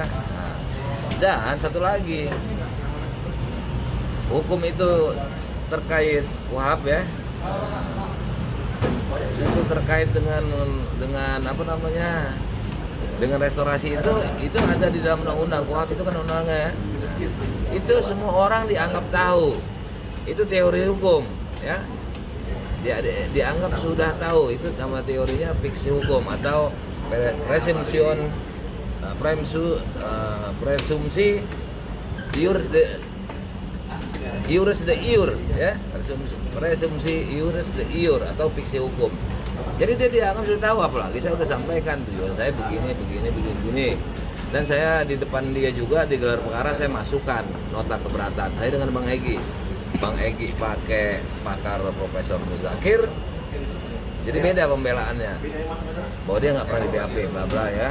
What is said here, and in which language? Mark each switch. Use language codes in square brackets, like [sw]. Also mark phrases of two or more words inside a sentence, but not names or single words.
[id] Nah, dan satu lagi, hukum itu terkait KUHP ya, itu terkait dengan dengan restorasi itu ada di dalam undang-undang. KUHP itu kan undang-undangnya ya. Itu semua orang dianggap tahu, itu teori hukum ya, dianggap sudah tahu. Itu nama teorinya fiksi hukum atau presumsi [la] ius de iure [id] ya, presumsi [la] ius de iure [id] atau fiksi hukum. Jadi dia dianggap sudah tahu, apalagi saya sudah sampaikan tujuan saya begini. Dan saya di depan dia juga di gelar perkara saya masukkan nota keberatan saya dengan Bang Egy. Bang Egy pakai pakar Profesor Muzakir, jadi beda pembelaannya bahwa dia nggak pernah di BAP bla bla ya.